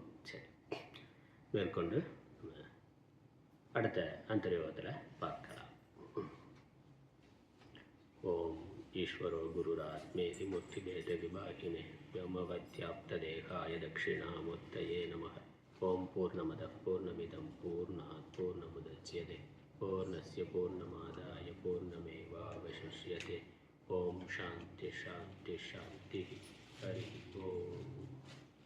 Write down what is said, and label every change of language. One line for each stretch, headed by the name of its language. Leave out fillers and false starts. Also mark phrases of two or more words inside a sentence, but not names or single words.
Tamil: சரி, மேற்கொண்டு அடுத்த அந்தர்யோகத்தில் பார்க்கலாம்.
Sanskrit: ॐ ईश्वरो गुरुरात्मेति मूर्तिभेद विभागिने व्योमवद्व्याप्तदेहाय दक्षिणामूर्तये नमः. ॐ पूर्णमदः पूर्णमिदं पूर्णात् पूर्णमुदच्यते पूर्णस्य पूर्णमादाय पूर्णमेवावशिष्यते. ॐ शान्तिः शान्तिः शान्तिः. हरि ॐ.